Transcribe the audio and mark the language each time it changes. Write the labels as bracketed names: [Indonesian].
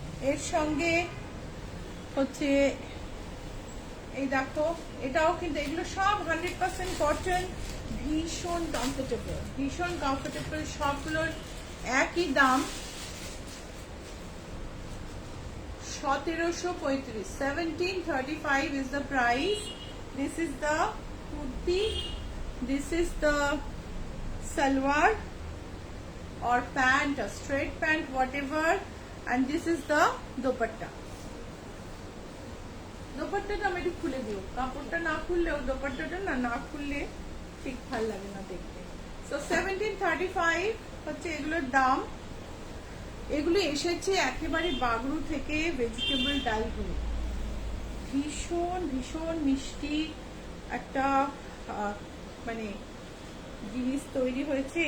[Bangla] এর সঙ্গে হচ্ছে এই দেখো, এটাও কিন্তু, এগুলো সব 100% কটন, ভীষণ কমফোর্টেবল, ভীষণ কমফোর্টেবল। সবগুলোর একই দাম 1735, [English] 1735 is the price. This is the kurti, this is the salwar or pant, a straight pant, whatever, and this is the dupatta. [Bangla] দোপাট্টাটা আমি একটু খুলে দিও, কাপড়টা না খুললেও দোপাট্টাটা না খুললে ঠিক ভালো লাগে না দেখতে। সো 1735 হচ্ছে এগুলোর দাম। এগুলো এসেছে একেবারে বাগরু থেকে, ভেজিটেবল ডাইগুলো ভীষণ ভীষণ মিষ্টি একটা মানে জিনিস তৈরি হয়েছে।